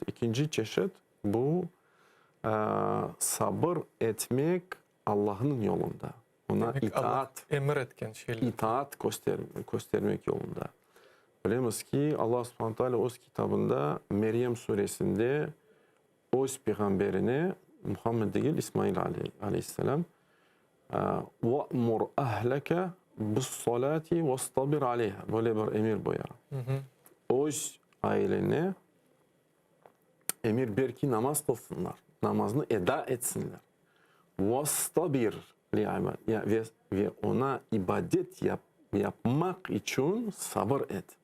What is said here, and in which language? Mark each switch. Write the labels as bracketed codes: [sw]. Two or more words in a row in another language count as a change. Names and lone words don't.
[crh] İkinci çeşit bu sabır etmek Allah'ın yolunda. Ona itaat, emir etken şeyler. İtaat göstermek yolunda. Bilemiz ki [ar] الله سبحانه تعالى [crh] o kitabında Meryem suresinde o peygamberine Muhammed değil İsmail aleyhisselam [ar] وَأْمُرْ أَهْلَكَ بِالصَّلَاةِ وَاسْتَبِرْ عَلَيْهَا [crh] böyle bir emir buyar. O ailene emir ver ki namaz kılsınlar. Namazını eda etsinler. وَاسْتَبِرْ ve ona ibadet yapmak için sabır et.